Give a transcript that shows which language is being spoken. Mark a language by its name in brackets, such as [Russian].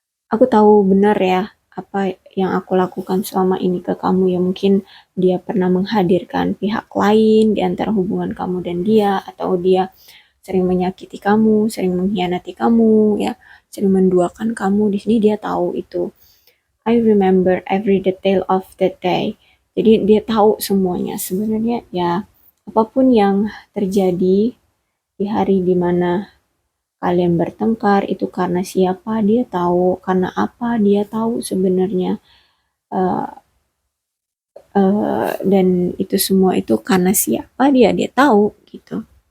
[Indonesian] Aku tahu benar ya apa yang aku lakukan selama ini ke kamu ya mungkin dia pernah menghadirkan pihak lain di antara hubungan kamu dan dia atau dia sering menyakiti kamu, sering mengkhianati kamu ya, sering menduakan kamu. Di sini dia tahu itu. [English] I remember every detail of that day. [Indonesian] Jadi dia tahu semuanya sebenarnya ya apapun yang terjadi di hari dimana kalian bertengkar itu karena siapa dia tahu, karena apa dia tahu sebenarnya. Uh, dan itu semua itu karena siapa dia tahu gitu.